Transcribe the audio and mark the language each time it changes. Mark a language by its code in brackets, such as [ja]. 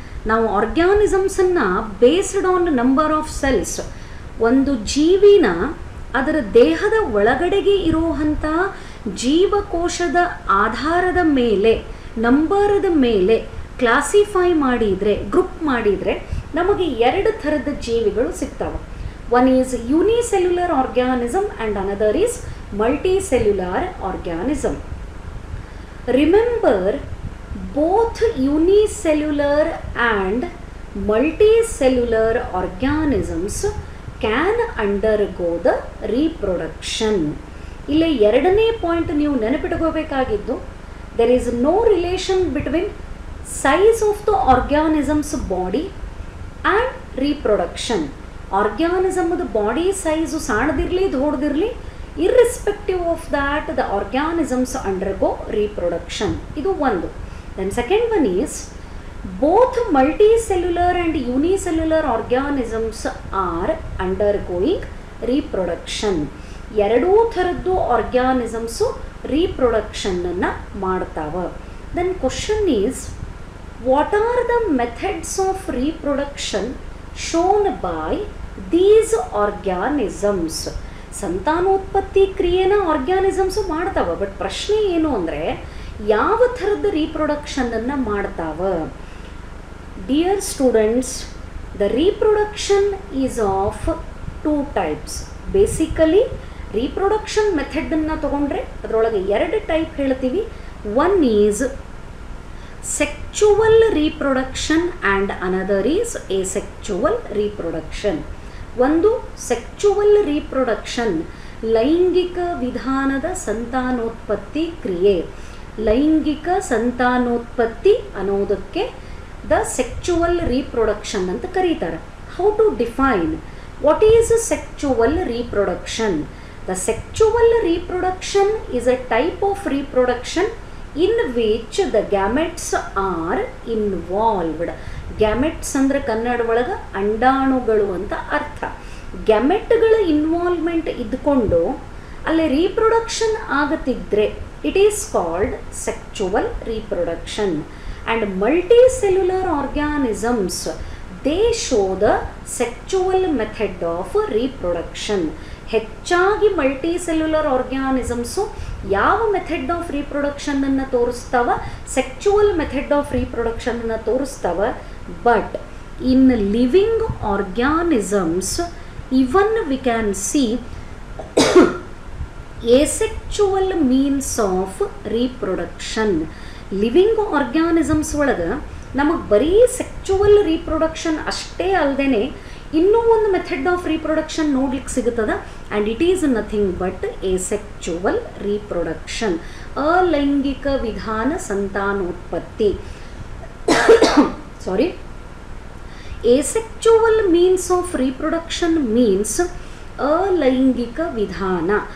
[kn] ನಾವು ಆರ್ಗ್ಯಾನಿಸಮ್ಸನ್ನು [en] based on number of cells, [kn] ಒಂದು ಜೀವಿನ ಅದರ ದೇಹದ ಒಳಗಡೆಗೆ ಇರುವಂಥ ಜೀವಕೋಶದ ಆಧಾರದ ಮೇಲೆ, ನಂಬರದ ಮೇಲೆ ಕ್ಲಾಸಿಫೈ ಮಾಡಿದರೆ, ಗ್ರೂಪ್ ಮಾಡಿದರೆ ನಮಗೆ ಎರಡು ಥರದ ಜೀವಿಗಳು ಸಿಗ್ತವೆ. [en] One is unicellular organism and another is multicellular organism. Remember, both unicellular and multicellular organisms can undergo the reproduction. [kn] ಇಲ್ಲಿ ಎರಡನೇ ಪಾಯಿಂಟ್ ನೀವು ನೆನಪಿಟ್ಕೋಬೇಕಾಗಿದ್ದು, [en] there is no relation between size of the organism's body and reproduction. [kn] ಆರ್ಗ್ಯಾನಿಸಮ್ದು body size ಸಣ್ಣದಿರಲಿ ದೊಡ್ಡದಿರಲಿ, [en] irrespective of that the organisms undergo reproduction. [kn] ಇದು ಒಂದು. [en] Then second one is, both multicellular and unicellular organisms are undergoing reproduction. [kn] ಎರಡೂ ಥರದ್ದು organisms ರೀಪ್ರೊಡಕ್ಷನನ್ನು ಮಾಡ್ತಾವ. [en] Then question is, what are the methods of reproduction shown by these organisms? [kn] ಸಂತಾನೋತ್ಪತ್ತಿ ಕ್ರಿಯೆನ organisms ಮಾಡ್ತಾವ, but ಪ್ರಶ್ನೆ ಏನು ಅಂದರೆ ಯಾವ ಥರದ ರೀಪ್ರೊಡಕ್ಷನನ್ನು ಮಾಡ್ತಾವ? [en] Dear students, the reproduction is of two types. [kn] Basically reproduction ಮೆಥಡನ್ನು ತಗೊಂಡ್ರೆ ಅದರೊಳಗೆ ಎರಡು ಟೈಪ್ ಹೇಳ್ತೀವಿ. [en] One is sexual reproduction and another is asexual reproduction. [kn] ಒಂದು ಸೆಕ್ಚುವಲ್ ರೀಪ್ರೊಡಕ್ಷನ್, ಲೈಂಗಿಕ ವಿಧಾನದ ಸಂತಾನೋತ್ಪತ್ತಿ ಕ್ರಿಯೆ. ಲೈಂಗಿಕ ಸಂತಾನೋತ್ಪತ್ತಿ ಅನ್ನೋದಕ್ಕೆ ದ ಸೆಕ್ಚುವಲ್ ರೀಪ್ರೊಡಕ್ಷನ್ ಅಂತ ಕರೀತಾರೆ. [en] How to define what is sexual reproduction? The sexual reproduction is a type of reproduction in which the gametes are involved. [kn] Gametes ಅಂದ್ರೆ ಕನ್ನಡ ಒಳಗೆ ಅಂಡಾಣುಗಳು ಅಂತ ಅರ್ಥ. ಗ್ಯಾಮೆಟ್ಗಳ ಇನ್ವಾಲ್ವ್ಮೆಂಟ್ ಇದ್ಕೊಂಡು ಅಲ್ಲಿ reproduction ಆಗತ್ತಿದ್ರೆ [en] It is called sexual reproduction. And multicellular organisms, they show the sexual method of reproduction. [kn] ಹೆಚ್ಚಾಗಿ multicellular organisms ಯಾವ method of reproduction ಅನ್ನು ತೋರಿಸ್ತಾವ? ಸೆಕ್ಚುವಲ್ method of reproduction ಅನ್ನು ತೋರಿಸ್ತಾವ. [en] But in living organisms even we can see asexual means of reproduction. [kn] Living organisms ಒಳಗೆ ನಮಗೆ ಬರೀ ಸೆಕ್ಚುವಲ್ reproduction ಅಷ್ಟೇ ಅಲ್ಲದೆ ಇನ್ನೂ ಒಂದು ಮೆಥಡ್ ಆಫ್ ರೀಪ್ರೊಡಕ್ಷನ್ ನೋಡ್ಲಿಕ್ಕೆ ಸಿಗುತ್ತದೆ. [en] and it is nothing but asexual reproduction, [kn] ಅಲೈಂಗಿಕ ವಿಧಾನ ಸಂತಾನೋತ್ಪತ್ತಿ. [en] sorry, asexual means of reproduction means [kn] ಅಲೈಂಗಿಕ ವಿಧಾನ.